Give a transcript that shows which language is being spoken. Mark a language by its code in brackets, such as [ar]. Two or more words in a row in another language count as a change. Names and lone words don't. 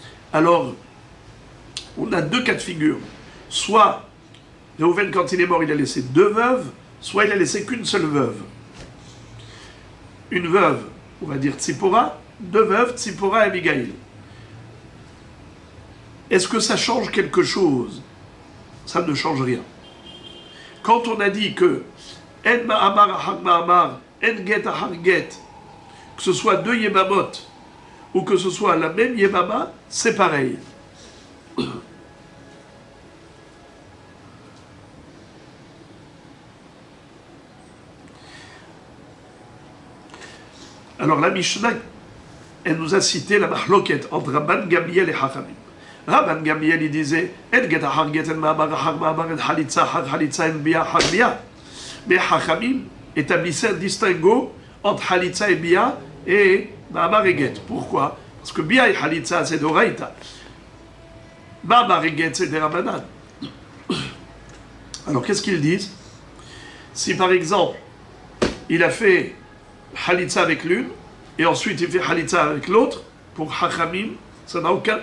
[fr] Alors, on a deux cas de figure. Soit, Réhouven, quand il est mort, il a laissé deux veuves, soit il a laissé qu'une seule veuve. Une veuve, on va dire Tzipora, deux veuves, Tzipora et Abigail. Est-ce que ça change quelque chose? Ça ne change rien. Quand on a dit que [he] אין מאמר אחר מאמר, אין גט אחר גט, [fr] que ce soit deux yemamot ou que ce soit la même yemama, c'est pareil. Alors la Mishnah, elle nous a cité la mahloket entre Rabban Gamliel et Chachamim. Rabban Gamliel, il disait [he] אין גט אחר גט אין מאמר אחר מאמר, אין חליצה אחר חליצה אין ביאה אחר ביאה. [fr] Mais Chachamim établissait un distinguo entre halitza et bia et ma'amar et get. Pourquoi? Parce que bia et halitza, c'est d'oraita. Ma'amar et get, c'est des Rabbanan. Alors qu'est-ce qu'ils disent? Si par exemple, il a fait halitza avec l'une, et ensuite il fait halitza avec l'autre, pour Chachamim, ça n'a aucun...